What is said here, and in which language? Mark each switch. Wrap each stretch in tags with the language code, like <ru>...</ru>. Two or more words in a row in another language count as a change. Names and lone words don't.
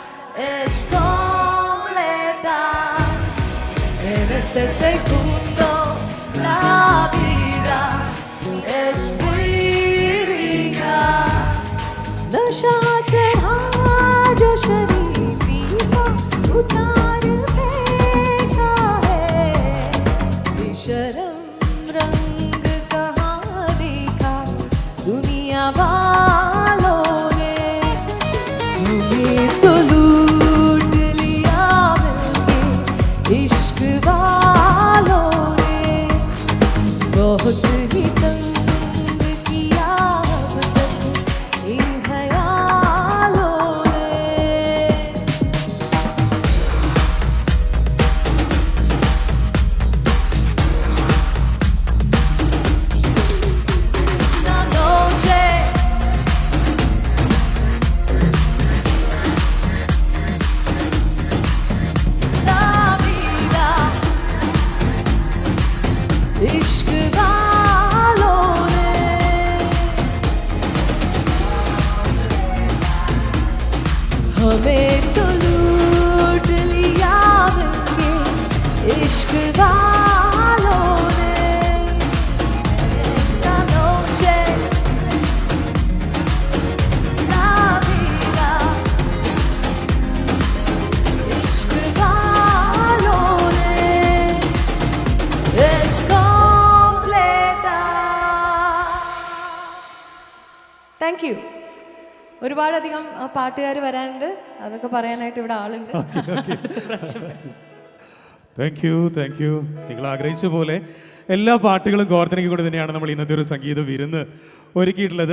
<es>es completa. En este segundo la vida es muy rica.</es> <hi>नशा चढ़ा जो शरीफी का उतार फेंका है बेशरम रंग कहाँ देखा दुनिया वालों ने तुम्हें तो लूट लिया मिलके इश्क वालों ने बहुत ही तंग किया अब तक इन ख्यालों ने</hi> <es>esta noche la vida</es> <hi>इश्क वालों ने हमें तो लूट लिया मिलके इश्क वालों ने</hi> <es>esta noche la vida</es> <hi>इश्क वालों ने</hi> <es>es completa.</es> <en>Thank you.</en> <ml>ഒരുപാടധികം പാട്ടുകാർ വരാനുണ്ട്, അതൊക്കെ പറയാനായിട്ട് ഇവിടെ ആളുണ്ട്.</ml> <en>Thank you.</en> <ml>നിങ്ങൾ ആഗ്രഹിച്ച പോലെ എല്ലാ പാട്ടുകളും കോർത്തിണക്കിക്കൊണ്ട് തന്നെയാണ് നമ്മൾ ഇന്നത്തെ ഒരു സംഗീത വിരുന്ന് ഒരുക്കിയിട്ടുള്ളത്.</ml>